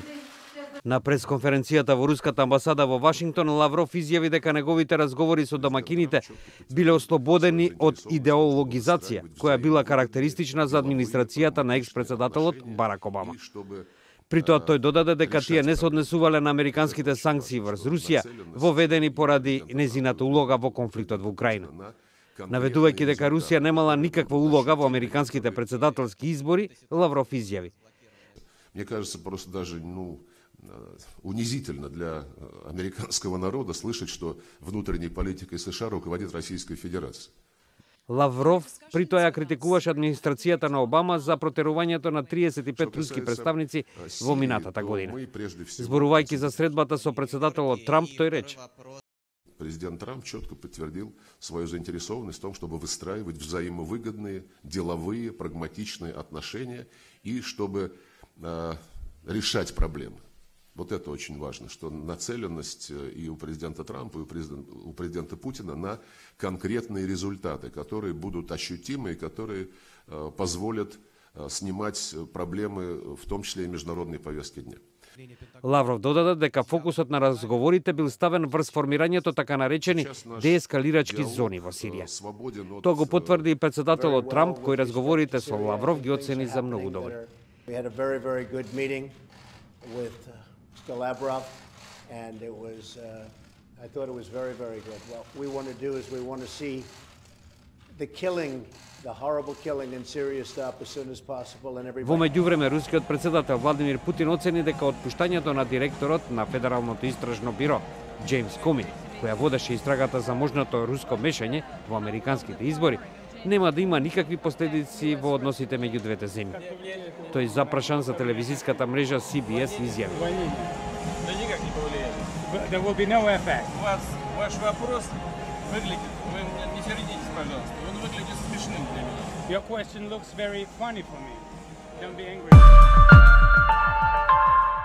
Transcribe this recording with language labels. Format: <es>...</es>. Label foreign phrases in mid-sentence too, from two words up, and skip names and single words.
<mk>На пресконференцијата во руската амбасада во Вашингтон, Лавров изјави дека неговите разговори со домакините биле ослободени од идеологизација, која била карактеристична за администрацијата на екс-претседателот Барак Обама. При тоа тој додаде дека тие не се однесувале на американските санкции врз Русија, воведени поради незината улога во конфликтот во Украина. Наведувајќи дека Русија немала никаква улога во американските претседателски избори, Лавров изјави:</mk> <ru>Мне кажется, просто даже унизительно для американского народа слышать, что внутренней политикой США руководит Российская Федерация.</ru> <mk>Лавров при тоа ја критикуваше администрацијата на Обама за протерувањето на 35 руски представници во минатата година. Зборувајќи за средбата со претседателот Трамп, тој рече:</mk> <ru>Президент Трамп четко подтвердил свою заинтересованность в том, чтобы выстраивать взаимовыгодные, деловые, прагматичные отношения и чтобы решать проблемы. Вот это очень важно, что нацеленность и у президента Трампа, и у президента Путина на конкретные результаты, которые будут ощутимы и которые позволят снимать проблемы, в том числе и международной повестки дня.</ru> <mk>Лавров додаде дека фокусот на разговорите бил ставен врз формирањето така наречени деескалирачки зони во Сирија. Тоа го потврди и претседателот Трамп, кој разговорите со Лавров ги оцени за многу добри.</mk> <en>Lavrov, and it was, I thought it was very, very good. What we want to do is we want to see the killing, the horrible killing in Syria stop as soon as possible and everybody...</en> <mk>Во меѓувреме, рускиот претседател Владимир Путин оцени дека отпуштањето на директорот на Федералното истражно биро, Джеймс Коми, која водеше истрагата за можното руско мешање во американските избори, нема да има никакви последици во односите меѓу двете земји. Тој запрашан за телевизиската мрежа CBS изјави:</mk> <ru>Да никак не повлияет.</ru> <en>There will be no effect.</en> <ru>Ваш вопрос выглядит, вы не сердитесь, пожалуйста, он выглядит смешным для меня.</ru> <en>Your question looks very funny for me. Don't be angry.</en>